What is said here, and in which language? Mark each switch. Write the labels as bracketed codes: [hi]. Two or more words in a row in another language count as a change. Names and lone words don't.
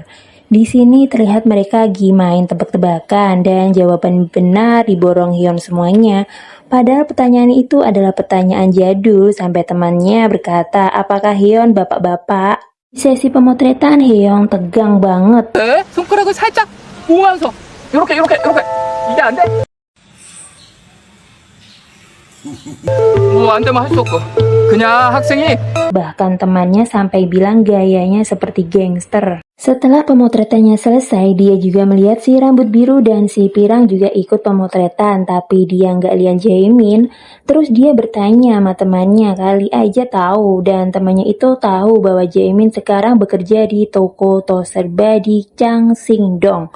[id] Di sini terlihat mereka lagi main tebak-tebakan dan jawaban benar diborong Heon semuanya. Padahal pertanyaan itu adalah pertanyaan jadul sampai temannya berkata, apakah Heon bapak-bapak? Di sesi pemotretan Heon tegang banget. [ko] 손가락을 살짝 모으면서 이렇게 이게 안 돼? 뭐 안 되면 할 수 없고 그냥 학생이 [id] Bahkan temannya sampai bilang gayanya seperti gangster. Setelah pemotretannya selesai, dia juga melihat si rambut biru dan si pirang juga ikut pemotretan, tapi dia nggak lihat Jaemin. Terus dia bertanya sama temannya, kali aja tahu, dan temannya itu tahu bahwa Jaemin sekarang bekerja di toko Toserba di Changsingdong.